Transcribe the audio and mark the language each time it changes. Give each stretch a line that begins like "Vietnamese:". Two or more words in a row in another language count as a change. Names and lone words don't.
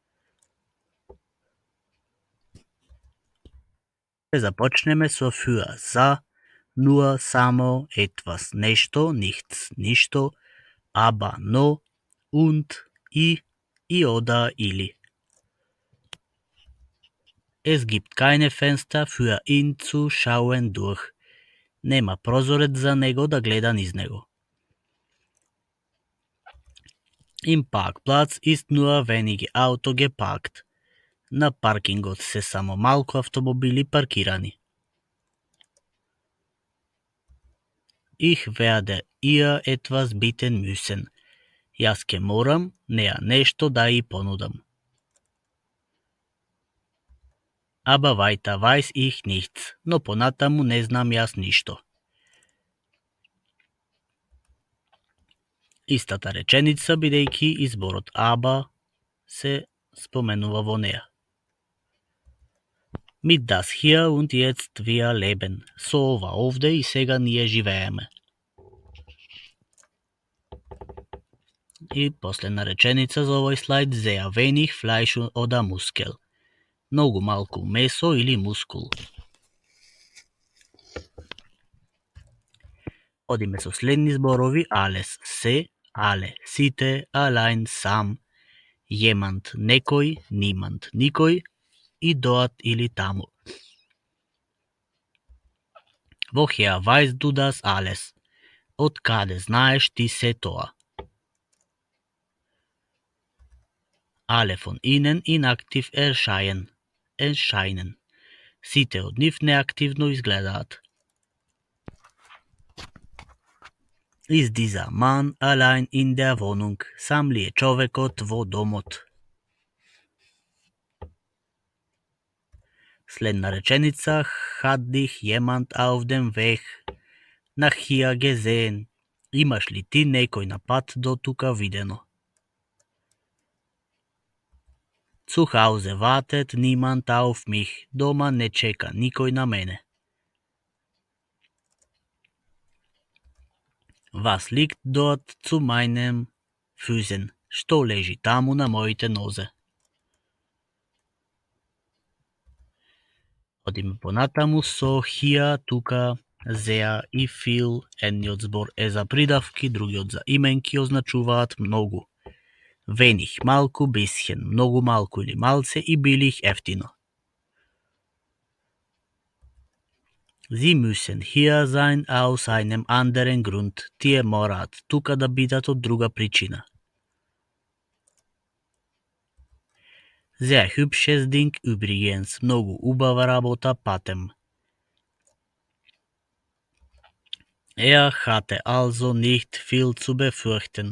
Macedonian: Започнеме со für, за, nur, само, etwas, нешто, nichts, ништо, aber, но, und, и oder, или.
German: Es gibt keine Fenster für ihn zu schauen durch.
Macedonian: Нема прозорец за него да гледа низ него.
German: Im Parkplatz ist nur wenige Auto geparkt.
Macedonian: На паркингот се само малку автомобили паркирани.
German: Ich werde ihr etwas bieten müssen.
Macedonian: Јас ке морам неа нешто да ја понудам.
German: Aber weiter weiß ich nichts.
Macedonian: Но понатаму не знам јас ништо. Истата реченица, бидејќи изборот aber се споменува во неа.
German: Mit das hier und jetzt wir leben.
Macedonian: Со ова овде и сега ние живееме. И последна реченица за овој слайд,
German: sehr wenig Fleisch oder Muskel.
Macedonian: Многу малку месо или мускул. Одиме со следни зборови, alles, се, alle, сите, allein, сам, jemand, некој, niemand, никој, и доат или таму.
German: Woher weißt du das alles?
Macedonian: Откаде знаеш ти се тоа?
German: Alle von ihnen inaktiv erscheinen.
Macedonian: Сите од нив неактивно изгледаат.
German: Ist dieser Mann allein in der Wohnung?
Macedonian: Сам ли е човекот во домот? Следна реченица,
German: hat dich jemand auf dem Weg nach hier gesehen?
Macedonian: Имаш ли ти некој на пат до тука видено?
German: Zu Hause wartet niemand auf mich.
Macedonian: Дома не чека никој на мене.
German: Was liegt dort zu meinen Füßen?
Macedonian: Што лежи таму на моите нозе? Одиме понатаму со hier, тука, sehr и viel. Едниот збор е за придавки, другиот за именки означуваат многу. Wenig, малку, bisschen, многу малку или малце и billig, ефтино.
German: Sie müssen hier sein aus einem anderen Grund.
Macedonian: Тие мораат тука да бидат од друга причина.
German: Sehr hübsches Ding übrigens.
Macedonian: Многу убава работа, патем.
German: Hatte also nicht viel zu befürchten.